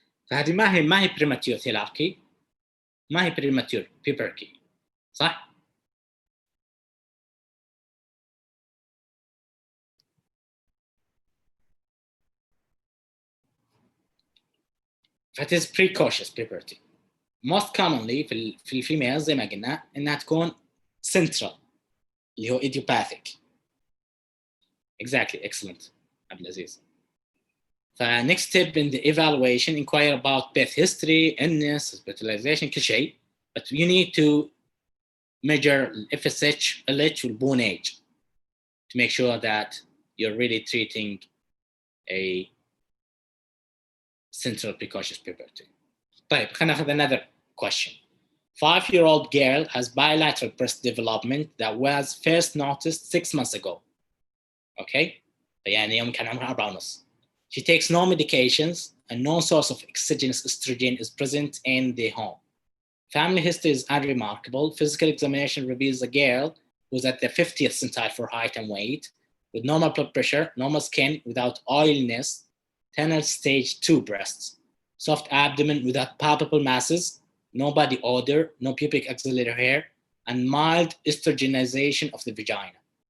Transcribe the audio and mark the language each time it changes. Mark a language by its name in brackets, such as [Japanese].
[Arabic] فهذه ما هي [English] premature thelarche, [Arabic] ما هي [English] premature puberty, [Arabic] صح؟ ف [English] it is precocious puberty. Most commonly [Arabic] في الفيميلز زي ما قلنا إنها تكون central اللي هو idiopathic. [English] Exactly, excellent عبد العزيز. فnext step in the evaluation, inquire about birth history, illness, hospitalization, [Arabic] كل شيء. [English] But you need to measure FSH, LH والbone age to make sure that you're really treating a central precocious puberty. [Arabic] طيب خلينا ناخذ [English] another question. 5-year-old girl has bilateral breast development that was first noticed 6 months ago. [Arabic] Okay? يعني يوم كان عمرها 4.5. [English] She takes no medications and no source of exogenous estrogen is present in the home. Family history is unremarkable. Physical examination reveals a girl who's at the 50th centile for height and weight, with normal blood pressure, normal skin without oiliness, tenor stage 2 breasts, soft abdomen without palpable masses, no body odor, no pubic axillary hair, and mild estrogenization of the vagina.